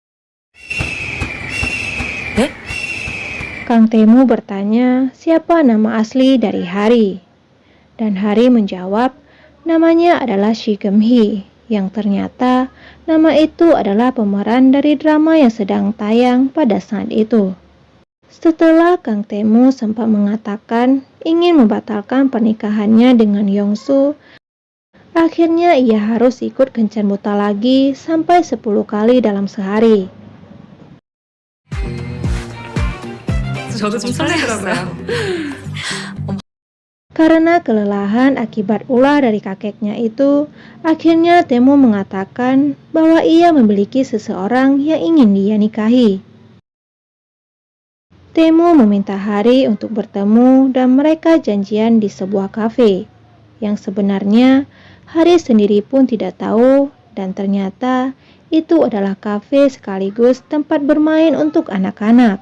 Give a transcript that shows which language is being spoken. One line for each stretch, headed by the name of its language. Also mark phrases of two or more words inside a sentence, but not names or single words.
Indonesian: Kang Tae-moo bertanya siapa nama asli dari Hari, dan Hari menjawab namanya adalah Shi Geum-hee, yang ternyata nama itu adalah pemeran dari drama yang sedang tayang pada saat itu. Setelah Kang Tae-moo sempat mengatakan ingin membatalkan pernikahannya dengan Yong-soo, akhirnya ia harus ikut kencan buta lagi sampai 10 kali dalam sehari.
Korean: 저도 좀 설레더라고요.
Indonesian: Karena kelelahan akibat ulah dari kakeknya itu, akhirnya Tae-moo mengatakan bahwa ia memiliki seseorang yang ingin dia nikahi. Tae-moo meminta Hari untuk bertemu dan mereka janjian di sebuah kafe, yang sebenarnya Hari sendiri pun tidak tahu dan ternyata itu adalah kafe sekaligus tempat bermain untuk anak-anak.